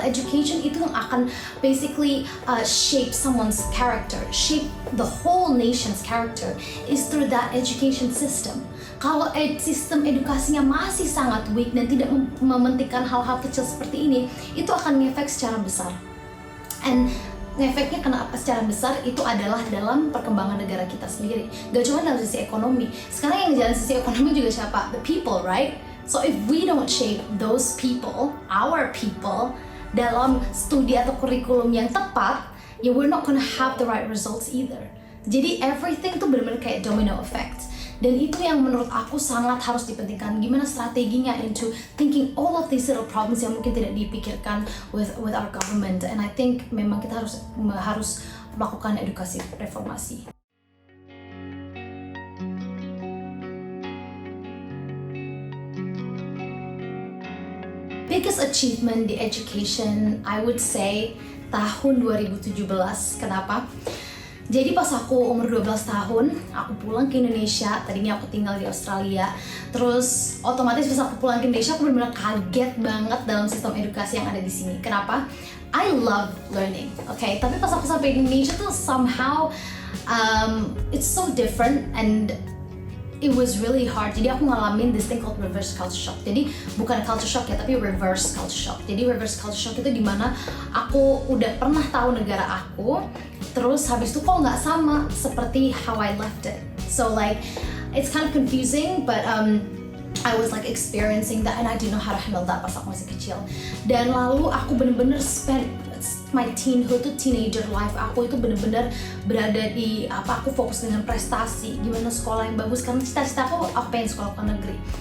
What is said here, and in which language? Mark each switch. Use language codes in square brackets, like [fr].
[en] Education [id] itu yang akan [en] basically shape someone's character, shape the whole nation's character is through that education system. [id] Kalau sistem edukasinya masih sangat weak dan tidak mementingkan hal-hal kecil seperti ini, itu akan ngefek secara besar. And efeknya kenapa secara besar itu adalah dalam perkembangan negara kita sendiri. Gak cuma dalam sisi ekonomi. Sekarang yang jalan sisi ekonomi juga siapa? [en] The people, right? So if we don't shape those people, our people, [id] dalam studi atau kurikulum yang tepat, ya [en] we're not gonna have the right results either. [id] Jadi [en] everything [id] tuh benar-benar kayak domino effect. Dan itu yang menurut aku sangat harus dipentingkan. Gimana strateginya [en] into thinking all of these little problems [id] yang mungkin tidak dipikirkan [en] with our government. And I think [id] memang kita harus melakukan edukasi reformasi. [en] Biggest achievement di education, I would say tahun 2017. [id] Kenapa? Jadi pas aku umur 12 tahun, aku pulang ke Indonesia. Tadinya aku tinggal di Australia. Terus otomatis pas aku pulang ke Indonesia, aku benar-benar kaget banget dalam sistem edukasi yang ada di sini. Kenapa? [en] I love learning, okay? [id] Tapi pas aku sampai di Indonesia tuh [en] somehow it's so different and it was really hard. [id] Jadi aku ngalamin [en] this thing called reverse culture shock. [id] Jadi bukan [en] culture shock [id] ya, tapi [en] reverse culture shock. [id] Jadi reverse culture shock itu dimana aku udah pernah tahu negara aku, terus habis itu kok nggak sama seperti [en] how I left it. So like it's kind of confusing, but I was like experiencing that and I didn't know how to handle that [id] pas aku masih kecil. Dan lalu aku bener-bener [en] spend my teenhood [id] tuh [en] teenager life [id] aku itu bener-bener berada di aku fokus dengan prestasi, gimana sekolah yang bagus karena cita-cita aku pengen sekolah ke negeri.